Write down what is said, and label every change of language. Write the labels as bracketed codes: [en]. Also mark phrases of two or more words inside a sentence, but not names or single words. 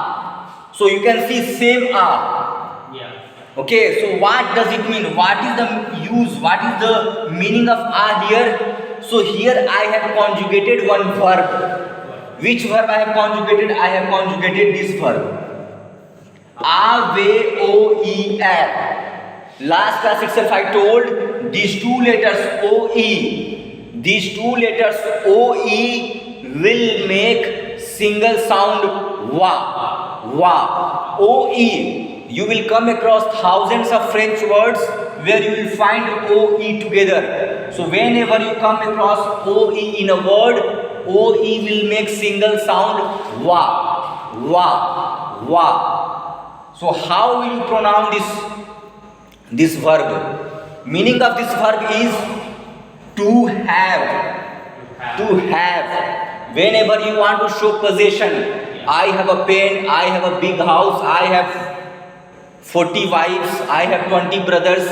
[en] So you can see same a. Yeah. Okay, so what does it mean? What is the use? What is the meaning of a here? So here I have conjugated one verb. Which verb I have conjugated? I have conjugated this verb. A, ve, o, e, l. Last class itself I told these two letters o, e. These two letters o, e will make single sound wa. Wa. O, e. You will come across thousands of French words where you will find o, e together. So whenever you come across o, e in a word, o, e will make single sound wa. Wa. Wa. So how will you pronounce this verb? Meaning of this verb is to have. To have. Whenever you want to show possession, I have a pen, I have a big house, I have 40 wives, I have 20 brothers.